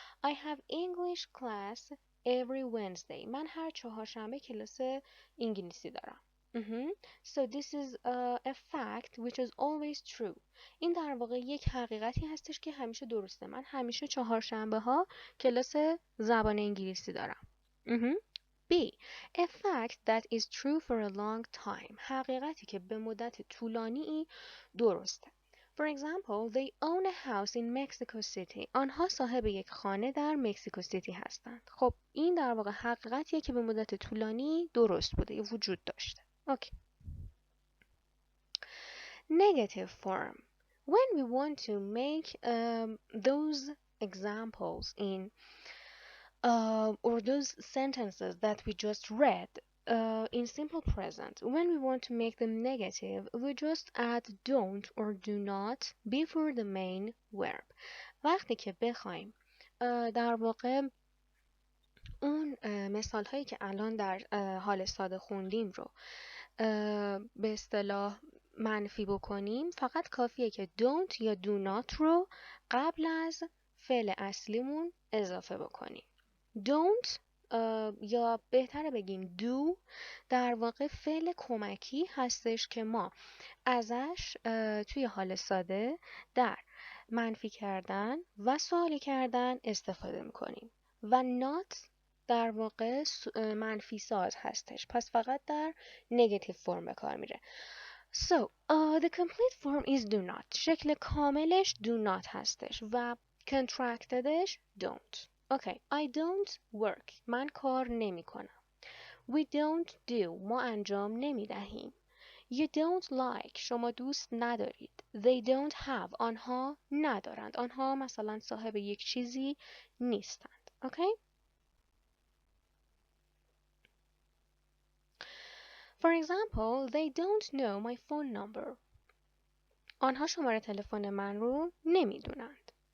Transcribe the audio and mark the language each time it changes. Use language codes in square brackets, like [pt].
[en] I have English class every Wednesday. [fa] من هر چهارشنبه کلاس انگلیسی دارم. [en] So this is a fact which is always true. [fa] این در واقع یک حقیقتی هستش که همیشه درسته. من همیشه چهارشنبه ها کلاس زبان انگلیسی دارم. [en] B. A fact that is true for a long time. [fa] حقیقتی که به مدت طولانی درسته. [en] For example, they own a house in Mexico City. [fa] آنها صاحب یک خانه در مکزیکو سیتی هستند. خب این در واقع حقیقتیه که به مدت طولانی درست بوده یا وجود داشته. [en] Okay. Negative form. When we want to make those examples in or those sentences that we just read in simple present, when we want to make them negative, we just add don't or do not before the main verb. [fa] وقتی که بخوایم در واقع اون مثال هایی که الان در حال ساده خوندیم رو به اصطلاح منفی بکنیم، فقط کافیه که don't یا do not رو قبل از فعل اصلیمون اضافه بکنیم. don't یا بهتره بگیم do در واقع فعل کمکی هستش که ما ازش توی حال ساده در منفی کردن و سوالی کردن استفاده میکنیم و not در واقع منفی ساز هستش، پس فقط در negative فرم به کار میره. [en] So the complete form is do not. [fa] شکل کاملش do not هستش و contractedش don't. [en] Okay, I don't work. [fa] من کار نمی کنم. [en] We don't do. [fa] ما انجام نمی دهیم. [en] You don't like. [fa] شما دوست ندارید. [en] They don't have. [fa] آنها ندارند. آنها مثلا صاحب یک چیزی نیستند. [en] Okay? For example, they don't know my phone number. [fa] آنها شماره تلفن من رو نمیدونند.